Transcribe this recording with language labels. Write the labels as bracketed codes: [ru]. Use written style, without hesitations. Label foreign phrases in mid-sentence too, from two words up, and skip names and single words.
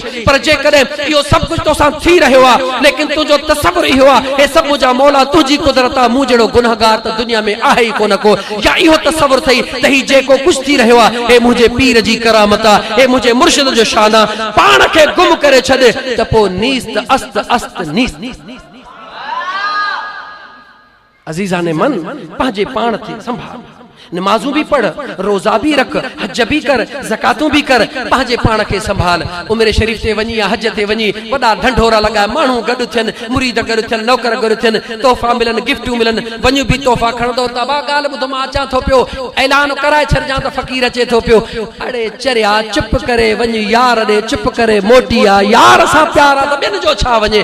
[sd] पर जेकॾहिं इहो सभु कुझु तोसां थी रहियो आहे, लेकिन तुंहिंजो तसव्वुर इहो आहे हे सभु मुंहिंजा मौला तुंहिंजी कुदरत आहे, मूं जहिड़ो गुनहगार त दुनिया में आहे ई कोन को। या इहो तसव्वुर अथई त ही जेको कुझु थी रहियो आहे हे मुंहिंजे पीर जी करामत आहे, हे मुंहिंजे मुर्शिद जो शान आहे। पाण खे गुम करे छॾ त पोइ [fa] نیست است است نیست. [sd] अजीजा ने मन पंहिंजे पाण खे संभाल, नमाज़ूं भी पढ़, रोज़ा भी रख, हज भी कर, ज़कातूं भी कर, पंहिंजे पाण खे संभाल। उमिर शरीफ ते वञी या हज ते वञी वॾा ढंढोरा लॻाए, माण्हू गॾु थियनि, मुरीद गॾु थियनि, नौकर गॾु थियनि, तोहफ़ा मिलनि, गिफ्टूं मिलनि, वञू बि तोहफ़ा खणंदो। तबा ॻाल्हि ॿुधो, मां अचां थो पियो, ऐलान कराए छॾिजां त फ़क़ीर अचे थो पियो। अड़े चरिया चुप करे वञ यार ॾे, चुप करे मोटी आ, यार सां प्यार आहे त ॿियनि जो छा वञे।